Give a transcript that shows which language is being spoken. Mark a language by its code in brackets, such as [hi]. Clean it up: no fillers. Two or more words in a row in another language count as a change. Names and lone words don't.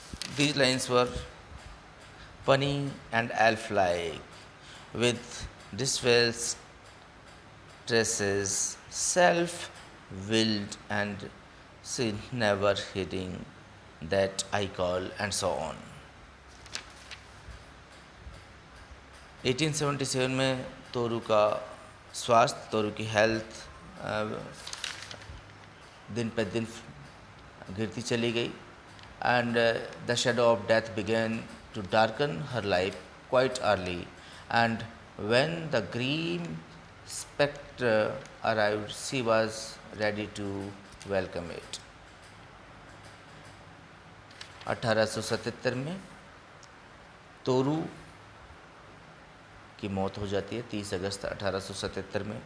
[en] These lines were punny and elf-like, with distressed tresses, self-willed and she never hitting that I call, and so on. [hi] 1877 में तोरू का स्वास्थ्य, तोरू की हेल्थ दिन पर दिन गिरती चली गई, [en] and the shadow of death began to darken her life quite early, and when the grim spectre arrived, she was ready to welcome it. [hi] 1877 में तोरू की मौत हो जाती है, 30 अगस्त 1877 में।